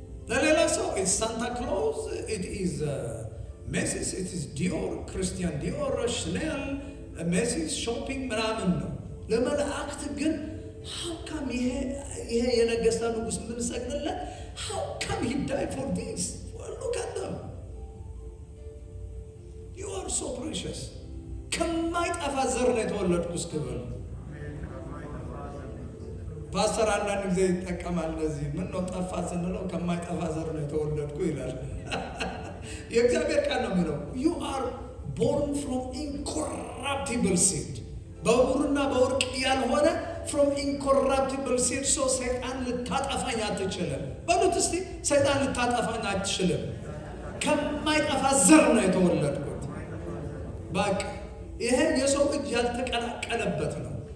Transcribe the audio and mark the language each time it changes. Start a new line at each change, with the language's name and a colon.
Amharic: ለሌላ ሰው
English: it's Santa Claus, it is Macy's, it is Dior, Christian Dior, Chanel, Macy's shopping
Amharic: ምናምን ነው። ለመላእክት ግን
English: how come
Amharic: ይሄ የነገስታት ንጉስ ምን ሰግደለት?
English: How come he died for this? Well, look at them. You are so precious.
Amharic: ከማይጠፋ ዘር ነው የተወለድኩ እስክበል። ፓስተር አንዳንድ ጊዜ ይጠቀማል እንደዚህ፣ ምን ነው ጠፋ ስንለው ከማይጠፋ ዘር ነው የተወለድኩ ይላል። የእግዚአብሔር ቃል ነው የሚለው
English: you are born from incorruptible seed፣
Amharic: በዕውርና በወርቅ ያልሆነ
English: from incorruptible seed።
Amharic: ሶ ሰይጣን ልታጠፋኝ አትችልም። በሉት እስቲ ሰይጣን ልታጠፋኝ አትችልም። ከማይጠፋ ዘር ነው የተወለድኩት። በቃ ይሄ የሰው እጅ ያልተቀላቀለበት ነው።